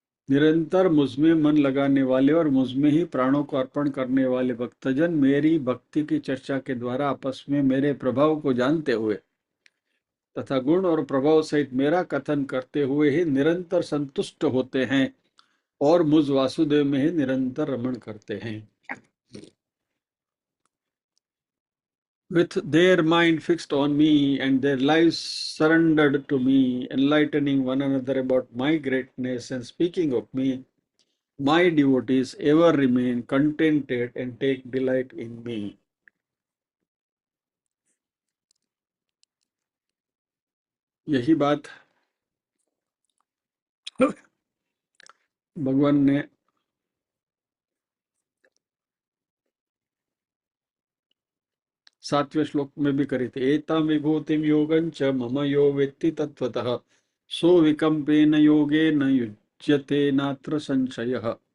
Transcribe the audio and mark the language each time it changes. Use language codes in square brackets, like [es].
[hi] निरंतर मुझमें मन लगाने वाले और मुझमें ही प्राणों को अर्पण करने वाले भक्तजन मेरी भक्ति की चर्चा के द्वारा आपस में मेरे प्रभाव को जानते हुए तथा गुण और प्रभाव सहित मेरा कथन करते हुए ही निरंतर संतुष्ट होते हैं, और मुझ वासुदेव में ही निरंतर रमण करते हैं। [en] With their mind fixed on me and their lives surrendered to me, enlightening one another about my greatness and speaking of me, my devotees ever remain contented and take delight in me. [hi] यही बात भगवान ने 7वें श्लोक में भी करी थी। [sa] एतां विभूतिं योगं च मम यो वेत्ति तत्त्वतः सो विकम्पेन योगेन युज्यते नात्र संशयः।